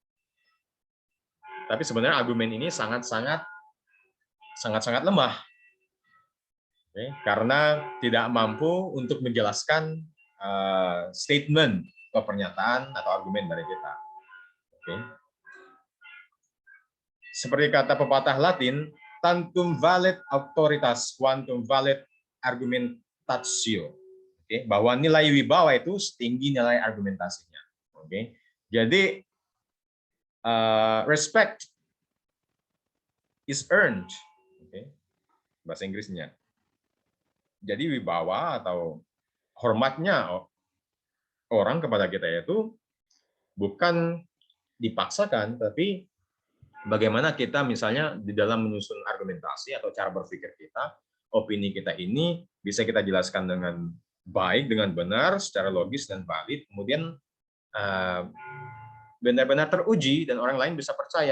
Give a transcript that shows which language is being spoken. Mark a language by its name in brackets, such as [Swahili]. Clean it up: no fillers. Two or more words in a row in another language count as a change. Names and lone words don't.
[Indonesian] Tapi sebenarnya argumen ini sangat-sangat lemah. Karena tidak mampu untuk menjelaskan statement atau pernyataan atau argumen dari kita. Seperti kata pepatah Latin, [Latin] tantum valet auctoritas quantum valet argumentatio. [Indonesian] Bahwa nilai wibawa itu setinggi nilai argumentasinya. [English] Jadi respect is earned. [Indonesian] Bahasa Inggrisnya. Jadi wibawa atau hormatnya orang kepada kita itu bukan dipaksakan, tapi bagaimana kita misalnya di dalam menyusun argumentasi atau cara berpikir kita, opini kita ini bisa kita jelaskan dengan baik, dengan benar, secara logis dan valid, kemudian benar-benar teruji dan orang lain bisa percaya.